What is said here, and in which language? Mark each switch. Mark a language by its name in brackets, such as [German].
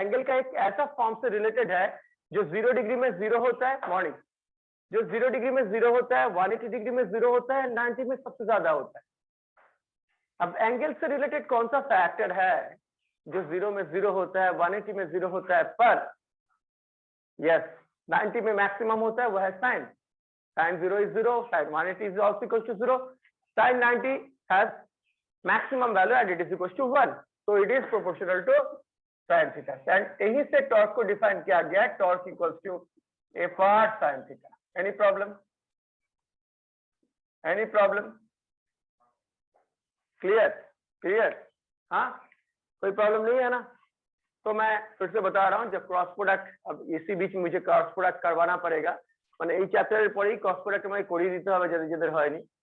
[Hindi] Angle का एक ऐसा फॉर्म से रिलेटेड है जो 0 डिग्री में 0 होता है, मॉर्निंग, जो 0 डिग्री में 0 होता है, 180 डिग्री में 0 होता है, 90 में सबसे ज्यादा होता है। अब एंगल से रिलेटेड कौन सा फैक्टर है जो 0 में 0 होता है, 180 में 0 होता है, पर यस 90 में मैक्सिमम होता है? वह है sign. [English] Sine 0 is 0, sine 180 is also equal to 0, sine 90 has maximum value and it is equal to 1, so it is proportional to sin theta। [Hindi] and यहीं से टॉर्क को डिफाइन किया गया है, torque equals to f r sin theta। [English] Any problem? Any problem? [Hindi] Clear? हाँ, कोई problem नहीं है ना? तो मैं फिर से बता रहा हूँ, जब क्रॉस प्रोडक्ट, अब इसी बीच मुझे क्रॉस प्रोडक्ट करवाना पड़ेगा, [Bangla] মানে এই চ্যাপ্টারের পরেই ক্রস প্রোডাক্ট আমাকে করিয়ে দিতে হবে যাদের যাদের হয়নি।